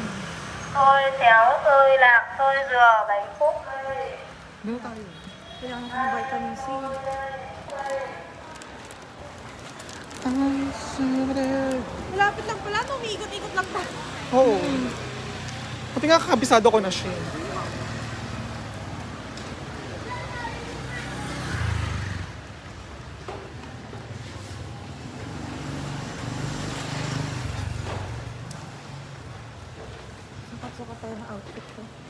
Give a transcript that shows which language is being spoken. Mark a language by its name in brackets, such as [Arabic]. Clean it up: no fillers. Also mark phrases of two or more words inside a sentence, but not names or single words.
[Vietnamese] Xôi xéo xôi lạc xôi dừa bánh phúc. [Filipino] Doon na tayo. Kailangan ko ng vitamin C. Ay, sabre. Malapit lang pala, no? Umiikot-ikot lang pa. Oo. Pati nga kakabisado ko na siya. Sukat-sukat tayo ng outfit ko.